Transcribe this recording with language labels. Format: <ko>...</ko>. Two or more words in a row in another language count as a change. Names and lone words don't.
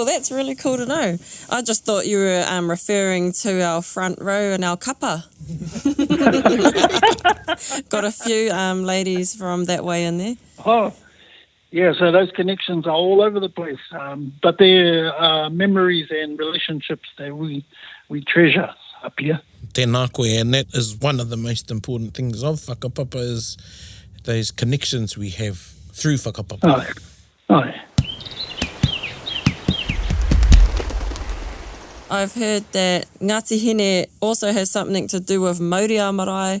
<en>That's really cool to know. I just thought you were referring to our front row and our kapa. Got a few ladies from that way in there. Oh, yeah, so those connections are all over the place. But they're memories and relationships that we treasure up here.</en> <mi>Tēnā koe,</mi> <en>and that is one of the most important things of whakapapa is those connections we have through whakapapa. Oh, yeah. I've heard that Ngāti Hine also has something to do with Mauria marae.</en>